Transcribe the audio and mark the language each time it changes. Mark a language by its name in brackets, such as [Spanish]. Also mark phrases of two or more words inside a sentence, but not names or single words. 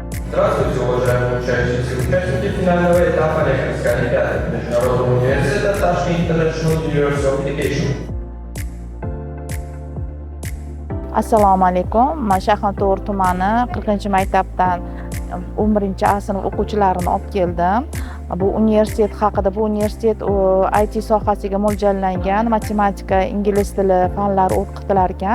[Russian] Здравствуйте, уважаемые участницы и участники финального этапа лекторской олимпиады Международного университета Tashkent International University of Education. [Uzbek] Assalomu alaykum. Men Shayxontohur tumani 40-maktabdan 11-sinf o'quvchilarini olib keldim. Bu universitet haqida, bu universitet IT sohasiga mo'ljallangan, matematika, ingliz tili fanlari o'qitilar ekan.